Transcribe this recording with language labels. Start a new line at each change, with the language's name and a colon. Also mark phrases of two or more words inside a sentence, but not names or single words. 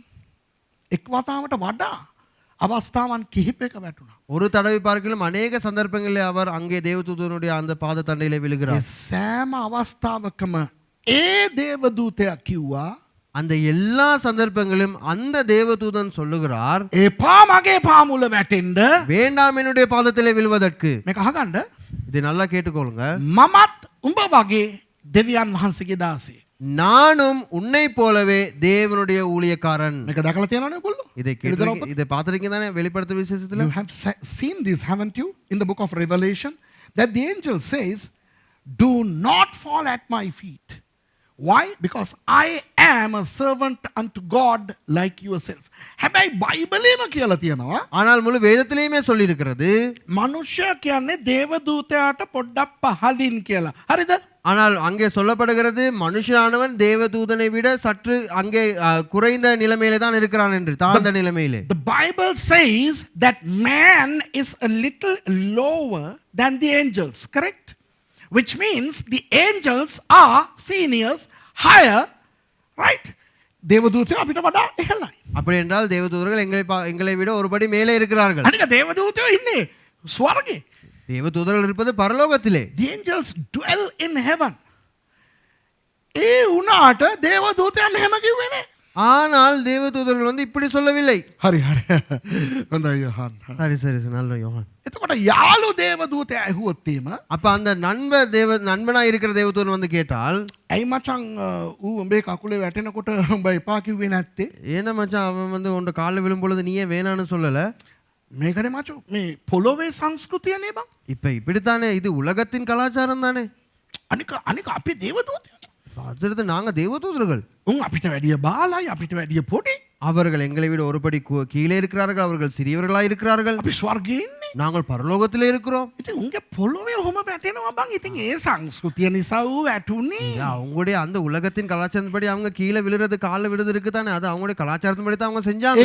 Sinhala: එක් වතාවට වඩා අවස්ථාවන් කිහිපයක වැටුණා.
Tamil: ஒரு தடவை பார்க்கலாம் அநேக சந்தர்ப்பங்களிலே அவர் அங்கே தேவதூதனுடைய அந்த பாத தண்டையிலே
Sinhala: ඒ
Tamil: விழுகிறார்.
Sinhala: සෑම අවස්ථාවකම ඒ දේවදූතයා කිව්වා
Tamil: அந்த எல்லா சந்தர்ப்பங்களிலும் அந்த தேவதூதன் சொல்லுகிறார்,
Sinhala: එපා මගේ පාමුල වැටෙන්න.
Tamil: வேண்டாம் என்னுடைய பாதத்திலே விழுவதற்கு.
Sinhala: මේක අහගන්න.
Tamil: இதை நல்லா கேட்டுக்கொள்ளுங்க.
Sinhala: මමත් උඹ වගේ දෙවියන් වහන්සේගේ දාසයෙක්.
Tamil: நானும் உன்னை போலவே தேவனுடைய ஊழியக்காரன்.
Sinhala: මේක දැකලා තියෙනවනේ ඔයගොල්ලෝ?
Tamil: இதை பார்த்திருக்கீங்க தானே வெளிப்படுத்த விசேஷத்துல?
English: You have seen this, haven't you? In the book of Revelation, that the angel says, do not fall at my feet. Why? Because I am a servant unto God like yourself.
Sinhala: හැබැයි බයිබලෙම කියලා තියෙනවා
Tamil: ஆனால் முழு வேதத்திலேயுமே சொல்லி இருக்கிறது
Sinhala: මනුෂ්‍යයා කියන්නේ දේවදූතයාට පොඩ්ඩක් පහළින් කියලා. හරිද?
Tamil: ஆனால் அங்கே சொல்லப்படுகிறது மனுஷனானவன் தேவதூதனை விட சற்று அங்கே குறைந்த நிலைமையிலே தான் இருக்கிறான் என்று, தாழ்ந்த நிலைமையிலே.
English: The Bible says that man is a little lower than the angels, correct? Which means the angels are seniors, higher, right?
Sinhala: தேவதூதயோ අපිට වඩා ඉහළයි.
Tamil: அப்படி என்றால் தேவதூதர்கள் எங்களை விட ஒருபடி மேலே இருக்கிறார்கள்.
Sinhala: අනික දේවදූතයෝ ඉන්නේ ස්වර්ගේ.
Tamil: தேவதூதர்கள் இருப்பது பரலோகத்திலே.
English: The angels dwell in heaven.
Sinhala: ඒ වුණාට දේවදූතයා මෙහෙම කිව්වේ නෑ.
Tamil: ஆனால் தேவதூதர்கள் இப்படி சொல்லவில்லை.
Sinhala: හරි හරි. හොඳයි යෝහන්.
Tamil: சரி நல்ல யோவான்.
Sinhala: එතකොට යාළු දේවදූතයා ඇහුවොත් එහෙම
Tamil: அப்ப அந்த நண்பனா இருக்கிற தேவதூதன் கேட்டால்,
Sinhala: ඇයි මචං ඌ උඹේ කකුලේ වැටෙනකොට උඹ එපා කිව්වේ නැත්තේ?
Tamil: ஏன்னா மச்சான் அவன் உன் காலில் விழும் பொழுது நீ ஏன் வேணான்னு சொல்லல?
Sinhala: මේකනේ මචෝ මේ පොළොවේ සංස්කෘතිය නේ බං.
Tamil: இப்ப இப்படித்தானே, இது உலகத்தின் கலாச்சாரம் தானே.
Sinhala: අනික අපි දේවදූතයෝ.
Tamil: அடுத்தது நாங்க தேவதூதர்கள்.
Sinhala: උන් අපිට වැඩිය බාලයි අපිට වැඩිය පොඩි.
Tamil: அவர்கள் எங்களை விட ஒருபடி கீழே இருக்கிறார்கள், அவர்கள் சிறியவர்களாய் இருக்கிறார்கள்.
Sinhala: අපි ස්වර්ගයේ ඉන්නේ.
Tamil: நாங்கள் பரலோகத்திலே இருக்கிறோம்.
Sinhala: ඉතින් උන්ගේ පොළොවේ ඔහොම වැටෙනවා බං. ඉතින් ඒ සංස්කෘතිය නිසා ඌ වැටුනේ.
Tamil: அவங்களுடைய அந்த உலகத்தின் கலாச்சாரத்தின்படி அவங்க கீழே விழுறது காலில் விழுறது இருக்குதானே, அது அவங்களுடைய கலாச்சாரத்தின்படி தான் அவங்க செஞ்சாங்க.